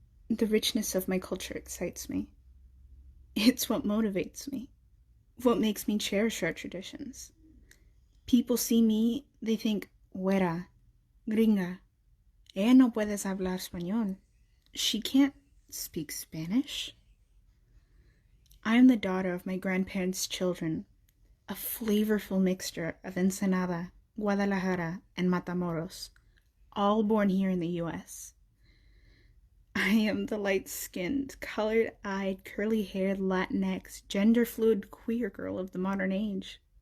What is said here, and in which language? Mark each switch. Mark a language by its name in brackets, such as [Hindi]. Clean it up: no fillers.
[English] The richness of my culture excites me. It's what motivates me, what makes me cherish our traditions. People see me, they think, [Spanish] güera, gringa, ella no puedes hablar español. [English] She can't speak Spanish. I am the daughter of my grandparents' children, a flavorful mixture of Ensenada, Guadalajara, and Matamoros, all born here in the U.S. I am the light-skinned, colored-eyed, curly-haired, Latinx, gender-fluid queer girl of the modern age.